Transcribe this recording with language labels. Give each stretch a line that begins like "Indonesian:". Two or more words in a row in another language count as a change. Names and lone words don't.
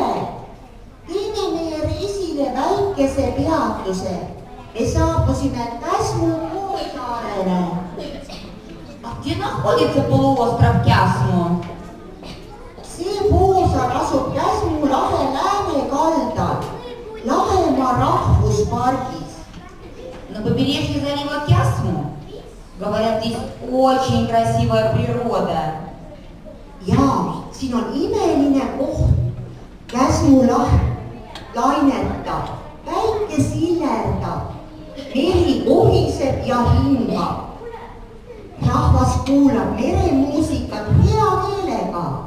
Estonian: Teeme meie reisile väikese peatuse. Me saabusime Käsmu poolsaarele.
Russian: А где находится полуостров Кясму?
Estonian: See poolsaar asub Käsmu lahe läänekaldal, Lahemaa rahvuspargis.
Russian: На побережье залива Кясму. Говорят, здесь очень красивая природа.
Estonian: Ja siin on imeline koht. Käsmu lainetab, päike sillerdab, meri kohiseb ja hingab. Rahvas kuulab meremuusikat hea meelega.